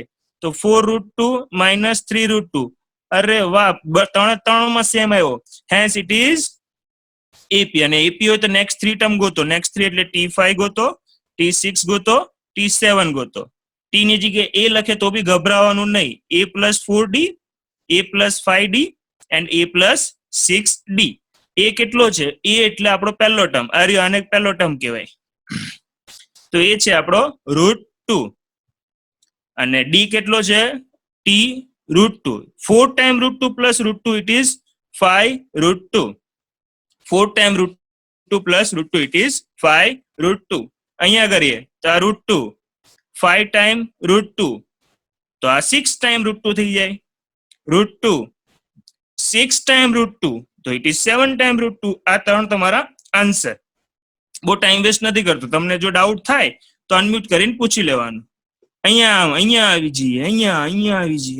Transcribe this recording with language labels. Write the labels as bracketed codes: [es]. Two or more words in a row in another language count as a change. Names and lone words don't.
[gu] તો 4 √2 minus 3 √2. અરે વાહ, ત્રણમાં સેમ આવ્યો. [en] hence it is AP. [gu] અને AP હોય તો [en] next 3 term [gu] ગોતો. નેક્સ્ટ 3 એટલે T5 ગોતો, T6 ગોતો, T7 ગોતો. T ની જગ્યાએ A લખે તો બી ગભરાવાનું નહીં. [en] A plus 4D, A plus 5D and A plus 6D. [gu] A કેટલો છે? A એટલે આપણો પહેલો ટર્મ. આર્યો આને પહેલો ટર્મ કહેવાય. તો એ છે આપણો √2. અને D કેટલો છે? T √2. [en] 4 times √2 plus √2 it is 5 √2. 4 time √2 plus √2 it is 5 √2 [gu] અહીંયા કરીએ તો આ √2 5 टाइम √2 તો આ 6 टाइम √2 થઈ જાય √2 6 टाइम √2 તો [en] it is 7 time [gu] √2 આ ત્રણ તમારા આન્સર બહુ [en] time waste [gu] નથી કરતો તમને જો ડાઉટ થાય તો અનમ્યુટ કરીને પૂછી લેવાનું અહીંયા આવી જઈએ અહીંયા આવી જઈએ